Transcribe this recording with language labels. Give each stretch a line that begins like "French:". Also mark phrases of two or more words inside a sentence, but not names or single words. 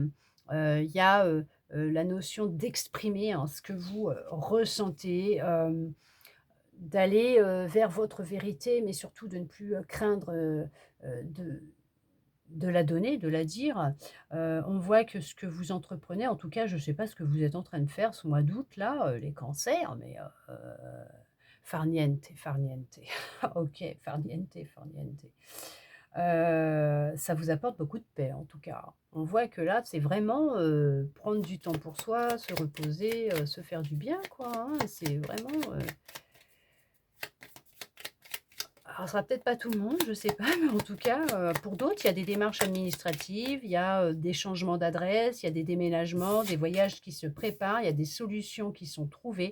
French: Il y a, la notion d'exprimer, hein, ce que vous, ressentez, d'aller, vers votre vérité, mais surtout de ne plus, craindre, de la donner, de la dire. On voit que ce que vous entreprenez, en tout cas, je ne sais pas ce que vous êtes en train de faire ce mois d'août là, les cancers, mais
Italian: far niente, far niente. OK, far niente, far niente.
French: Ça vous apporte beaucoup de paix en tout cas. On voit que là, c'est vraiment, prendre du temps pour soi, se reposer, se faire du bien quoi, hein. C'est vraiment, alors, ce sera peut-être pas tout le monde, je sais pas, mais en tout cas, pour d'autres, il y a des démarches administratives, il y a, des changements d'adresse, il y a des déménagements, des voyages qui se préparent, il y a des solutions qui sont trouvées.